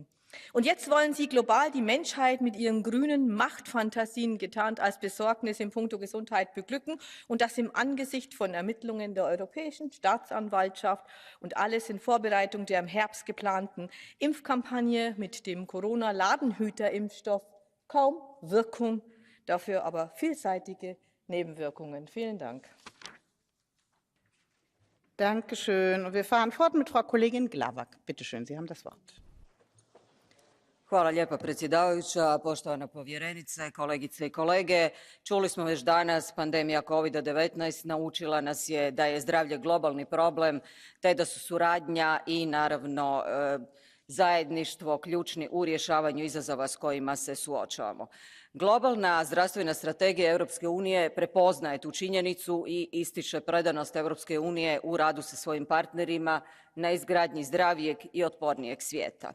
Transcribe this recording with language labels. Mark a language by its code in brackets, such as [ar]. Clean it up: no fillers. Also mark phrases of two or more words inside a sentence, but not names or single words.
[de] Und jetzt wollen Sie global die Menschheit mit ihren grünen Machtfantasien getarnt als Besorgnis in puncto Gesundheit beglücken und das im Angesicht von Ermittlungen der Europäischen Staatsanwaltschaft und alles in Vorbereitung der im Herbst geplanten Impfkampagne mit dem Corona-Ladenhüter-Impfstoff. Kaum Wirkung. Dafür aber vielseitige Nebenwirkungen. Vielen Dank. Danke schön. Und wir fahren fort mit Frau Kollegin Glavak. Bitte schön, Sie haben das Wort. [hr] Hvala lijepa predsjedavajuća, poštovana povjerenice, kolegice i kolege. Čuli smo već danas, pandemija COVID-19 naučila nas je da je zdravlje globalni problem, te da su suradnja i naravno zajedništvo ključni u rješavanju izazova s kojima se suočavamo. Globalna zdravstvena strategija Europske unije prepoznaje tu činjenicu i ističe predanost Europske unije u radu sa svojim partnerima na izgradnji zdravijeg i otpornijeg svijeta.